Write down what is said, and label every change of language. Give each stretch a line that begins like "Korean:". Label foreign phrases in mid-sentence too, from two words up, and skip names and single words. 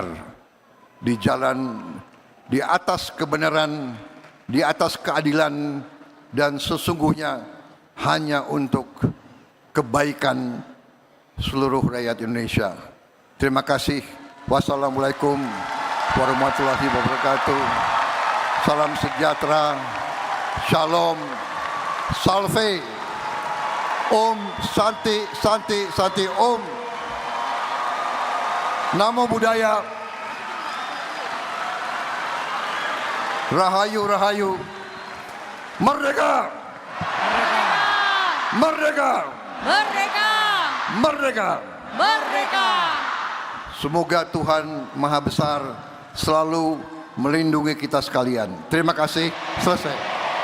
Indonesian: Di jalan di atas kebenaran, di atas keadilan, dan sesungguhnya hanya untuk kebaikan seluruh rakyat Indonesia. Terima kasih.
Arabic: Wassalamualaikum warahmatullahi wabarakatuh.
Indonesian: Salam sejahtera. Shalom.
Sanskrit: Salve. Om Santi Santi Santi Om.
Pali: Namo Buddhaya.
Balinese: Rahayu Rahayu.
Indonesian: Merdeka. Merdeka. Merdeka. Merdeka. Merdeka. Semoga Tuhan Maha Besar selalu melindungi kita sekalian. Terima kasih. Selesai.